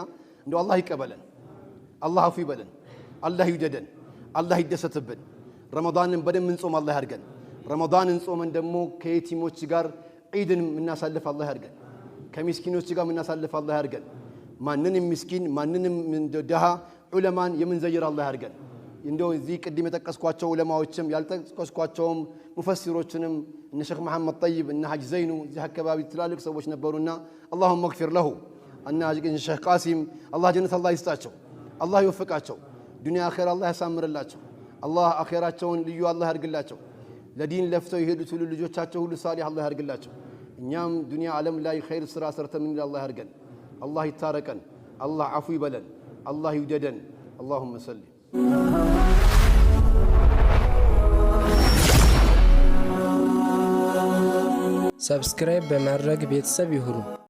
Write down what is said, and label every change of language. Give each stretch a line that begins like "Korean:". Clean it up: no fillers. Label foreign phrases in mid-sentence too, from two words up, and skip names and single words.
Amharic: እንደው አላህ ይቀበለን አላህ አፉ ይበለን አላህ ይውደደን አላህ ይደሰትብን ረመዳንን በደም እንጾም አላህ ያርገን ረመዳንን ጾመን ደግሞ ከየቲሞች ጋር ዒድን እናሳልፍ አላህ ያርገን ከሚስኪኖች ጋር እናሳልፍ አላህ ያርገን ማንንም ምስኪን ማንንም ደሃ ዑለማን የምንዘይር አላህ ያርገን እንደው እዚህ ቅድም የጠቀስኳቸው ዑለማዎችም ያልጠቀስኳቸውም ሙፈሲሮችንም እነ ሼክ መሐመድ ጠይብ እነ ሐጅ ዘይኑ እዚህ አካባቢ ትላልቅ ሰዎች ነበሩና
Arabic: اللهم اغفر له
Amharic: እና ሼክ ቃሲም አላህ ጀነት አላህ ይስጣቸው አላህ ይወፍቃቸው ዱንያ አኺራ አላህ ያሳምርላቸው አላህ አኺራቸውን ልዩ አላህ ያርግላቸው ለዲን ለፍተው የሄዱት ሁሉ ልጆቻቸው ሁሉ ሳሊህ አላህ ያርግላቸው እኛም ዱንያ ዓለም ላይ ኸይር ስራ ሰርተን ምን አላህ ያርገን አላህ ይታረቀን አላህ አፉ ይበለን አላህ ይውደደን
Arabic: اللهم صل
Amharic: ሰብስክራይብ በማድረግ ቤተሰብ ይሁኑ